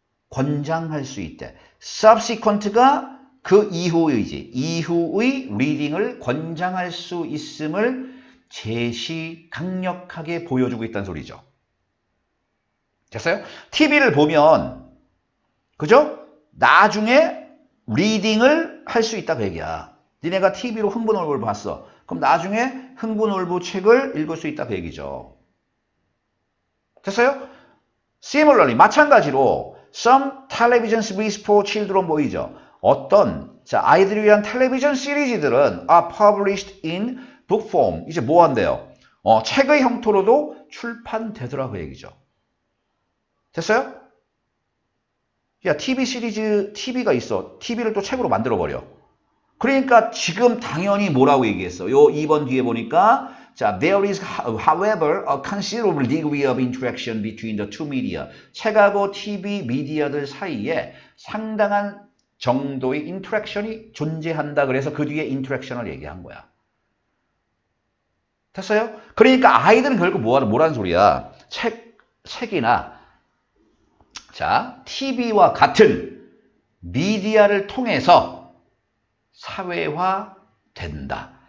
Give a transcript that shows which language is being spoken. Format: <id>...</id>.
<ko>권장할 수 있대. subsequent가 그 이후의지, 이후의 리딩을 권장할 수 있음을 강력하게 보여주고 있다는 소리죠. 됐어요? TV를 보면, 그죠? 나중에 리딩을 할 수 있다 그 얘기야. 니네가 TV로 흥부놀부를 봤어. 그럼 나중에 흥부놀부 책을 읽을 수 있다 그 얘기죠. 됐어요?</ko> <en>Similarly,</en> <ko>마찬가지로</ko> <en>some television series for children</en> <ko>보이죠? 어떤 아이들을 위한 텔레비전 시리즈들은</ko> <en>are published in book form.</en> <ko>이제 뭐 한대요? 책의 형태로도 출판되더라 그 얘기죠. 됐어요? 야, TV 시리즈, TV가 있어. TV를 또 책으로 만들어버려. 그러니까 지금 당연히 뭐라고 얘기했어? 요 2번 뒤에 보니까 자,</ko> <en>there is however a considerable degree of interaction between the two media.</en> <ko>책하고 TV 미디어들 사이에 상당한 정도의 인터랙션이 존재한다. 그래서 그 뒤에 인터랙션을 얘기한 거야. 됐어요? 그러니까 아이들은 결국 뭐라는 소리야? 책이나 자, TV와 같은 미디어를 통해서 사회화된다.</ko>